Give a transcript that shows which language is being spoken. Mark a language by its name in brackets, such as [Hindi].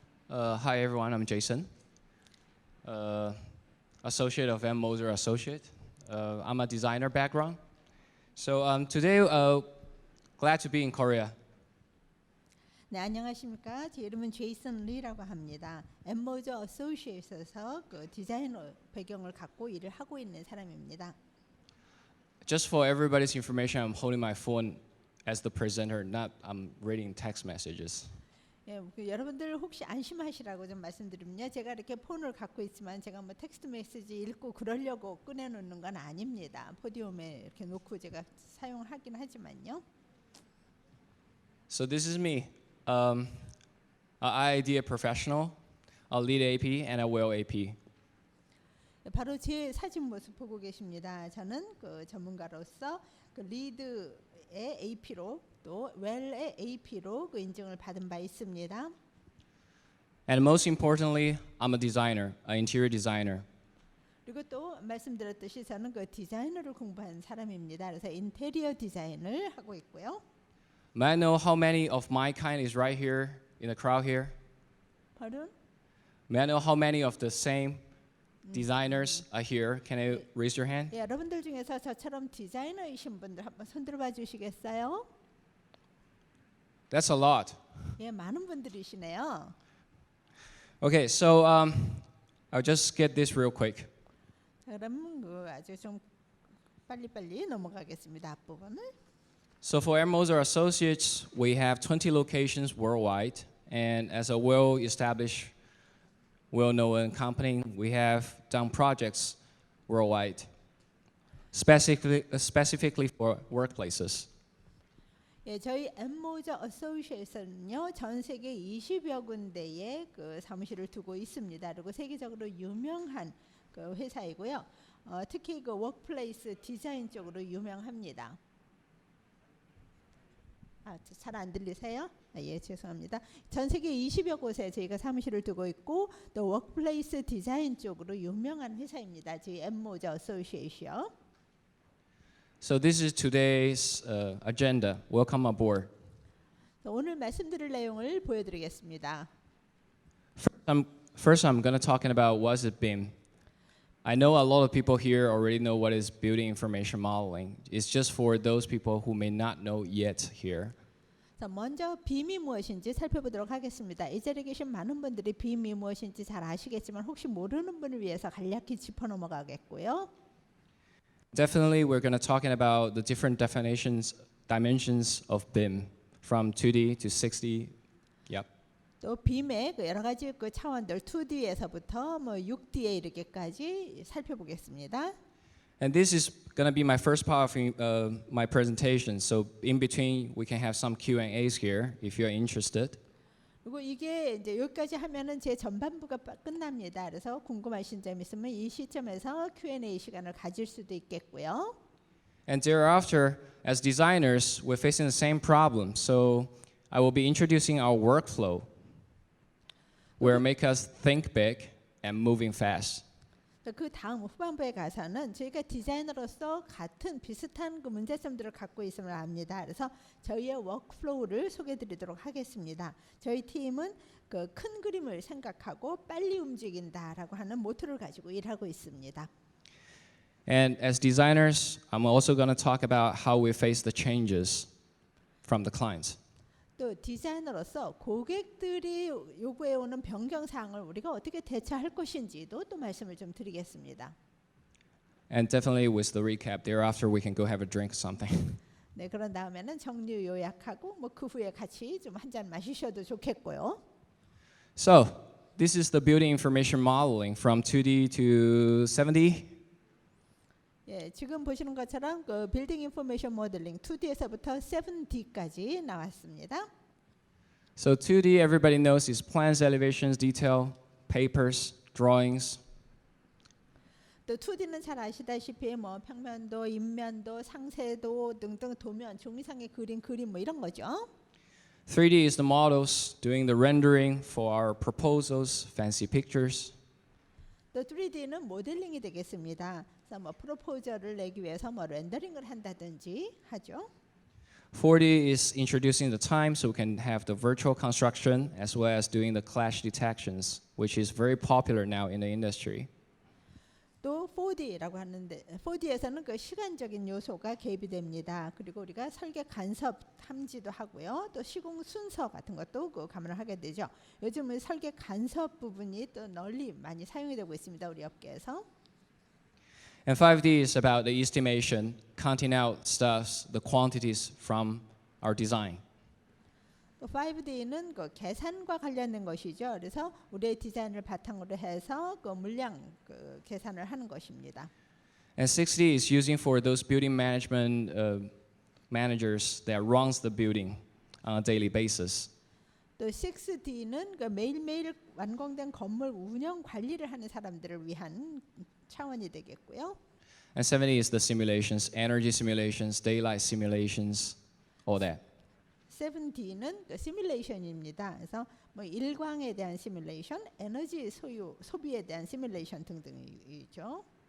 [English] Hi everyone, I'm Jason, associate of M Moser Associate. I'm a designer background. So today, glad to be in Korea. [Korean] 네, 안녕하십니까. 제 이름은 제이슨 리라고 합니다. M Moser Associates에서 그 디자이너 배경을 갖고 일을 하고 있는 사람입니다. [English] Just for everybody's information, I'm holding my phone as the presenter, not I'm reading text messages. [Korean] 예, 그 여러분들 혹시 안심하시라고 좀 말씀드리면요. 제가 이렇게 폰을 갖고 있지만 제가 뭐 텍스트 메시지 읽고 그러려고 꺼내놓는 건 아닙니다. 포디움에 이렇게 놓고 제가 사용하긴 하지만요. [English] So this is me, an idea professional, a lead AP, and a well AP. [Korean] 바로 제 사진 모습 보고 계십니다. 저는 그 전문가로서 그 리드의 AP로 또 웰의 AP로 그 인증을 받은 바 있습니다. [English] And most importantly, I'm a designer, an interior designer. [Korean] 그리고 또 말씀드렸듯이 저는 그 디자이너를 공부한 사람입니다. 그래서 인테리어 디자인을 하고 있고요. [English] May I know how many of my kind is right here in the crowd here? Pardon? May I know how many of the same designers are here? Can you raise your hand? [Korean] 예, 여러분들 중에서 저처럼 디자이너이신 분들 한번 손들어 주시겠어요? [English] That's a lot. [Korean] 예, 많은 분들이시네요. [English] Okay, so I'll just get this real quick. [Korean] 자, 그럼 그 아주 좀 빨리빨리 넘어가겠습니다. 앞부분을. [English] So for M Moser Associates, we have 20 locations worldwide, and as a well-established, well-known company, we have done projects worldwide, specifically for workplaces. [Korean] 예, 저희 M Moser Associates는요, 전 세계 20여 군데의 그 사무실을 두고 있습니다. 그리고 세계적으로 유명한 그 회사이고요. 특히 그 워크플레이스 디자인 쪽으로 유명합니다. 잘 안 들리세요? 예, 죄송합니다. 전 세계 20여 곳에 저희가 사무실을 두고 있고 또 워크플레이스 디자인 쪽으로 유명한 회사입니다. 저희 M Moser Associate요. [English] So this is today's agenda. Welcome aboard. [Korean] 오늘 말씀드릴 내용을 보여드리겠습니다. [English] First, I'm going to talk about what is BIM. I know a lot of people here already know what is building information modeling. It's just for those people who may not know yet here. [Korean] 자, 먼저 BIM이 무엇인지 살펴보도록 하겠습니다. 이 자리에 계신 많은 분들이 BIM이 무엇인지 잘 아시겠지만 혹시 모르는 분을 위해서 간략히 짚어 넘어가겠고요. [English] Definitely, we're going to talk about the different dimensions of BIM, from 2D to 6D. Yep. [Korean] 또 BIM의 그 여러 가지 그 차원들 2D에서부터 뭐 6D에 이르기까지 살펴보겠습니다. [English] And this is going to be my first part of my presentation. So in between, we can have some Q&As here if you're interested. [Korean] 그리고 이게 이제 여기까지 하면은 제 전반부가 끝납니다. 그래서 궁금하신 점 있으면 이 시점에서 Q&A 시간을 가질 수도 있겠고요. [English] And thereafter, as designers, we're facing the same problem. So I will be introducing our workflow, where it make us think big and moving fast. [Korean] 그 다음 후반부에 가서는 저희가 디자이너로서 같은 비슷한 그 문제점들을 갖고 있음을 압니다. 그래서 저희의 워크플로우를 소개해드리도록 하겠습니다. 저희 팀은 그 큰 그림을 생각하고 빨리 움직인다라고 하는 모토를 가지고 일하고 있습니다. [English] And as designers, I'm also going to talk about how we face the changes from the clients. [Korean] 또 디자이너로서 고객들이 요구해오는 변경 사항을 우리가 어떻게 대처할 것인지도 또 말씀을 좀 드리겠습니다. [English] And definitely with the recap, thereafter we can go have a drink or something. [Korean] 네, 그런 다음에는 정리 요약하고 뭐 그 후에 같이 좀 한 잔 마시셔도 좋겠고요. [English] So this is the building information modeling from 2D to 7D. [Korean] 예, 지금 보시는 것처럼 그 빌딩 인포메이션 모델링 2D에서부터 7D까지 나왔습니다. [English] So 2D, everybody knows, is plans, elevations, detail, papers, drawings. [Korean] 또 2D는 잘 아시다시피 뭐 평면도, 인면도, 상세도 등등 도면, 종이상의 그림 뭐 이런 거죠. [English] 3D is the models doing the rendering for our proposals, fancy pictures. [Korean] 또 3D는 모델링이 되겠습니다. 그래서 뭐 프로포저를 내기 위해서 뭐 렌더링을 한다든지 하죠. 4D is introducing the time so we can have the virtual construction as well as doing the clash detections, which is very popular now in the industry. 또 4D라고 하는데 4D에서는 그 시간적인 요소가 개입이 됩니다. 그리고 우리가 설계 간섭 탐지도 하고요. 또 시공 순서 같은 것도 그 감안을 하게 되죠. 요즘은 설계 간섭 부분이 또 널리 많이 사용이 되고 있습니다. 우리 업계에서. [English] And 5D is about the estimation, counting out stuffs, the quantities from our design. [Korean] 또 5D는 그 계산과 관련된 것이죠. 그래서 우리의 디자인을 바탕으로 해서 그 물량 그 계산을 하는 것입니다. [English] And 6D is using for those building management managers that runs the building on a daily basis. [Korean] 또 6D는 그 매일매일 완공된 건물 운영 관리를 하는 사람들을 위한 차원이 되겠고요. [English] And 7D is the simulations, energy simulations, daylight simulations, all that. [Korean] 7D는 그 시뮬레이션입니다. 그래서 뭐 일광에 대한 시뮬레이션, 에너지 소비에 대한 시뮬레이션 등등이죠.